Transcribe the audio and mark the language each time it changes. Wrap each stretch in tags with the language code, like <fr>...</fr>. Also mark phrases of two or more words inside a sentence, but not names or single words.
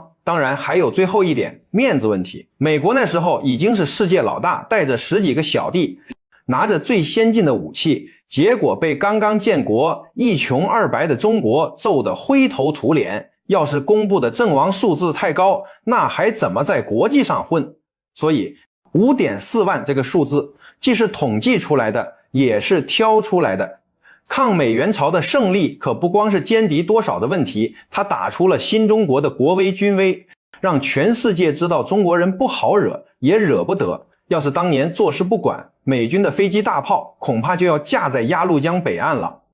<zh>當然還有最後一點，面子問題。美國那時候已經是世界老大，帶着10幾個小弟，拿着最先進的武器，結果被剛剛建國一窮二白的中國揍得灰頭土臉。要是公布的陣亡數字太高，那還怎麼在國際上混？所以 5.4 萬這個數字既是統計出來的，也是挑出來的。抗美援朝的勝利可不光是歼敵多少的問題，它打出了新中國的國威軍威，讓全世界知道中国人不好惹，也惹不得。要是當年坐視不管，美軍的飞机大炮恐怕就要架在鸭绿江北岸了。</zh>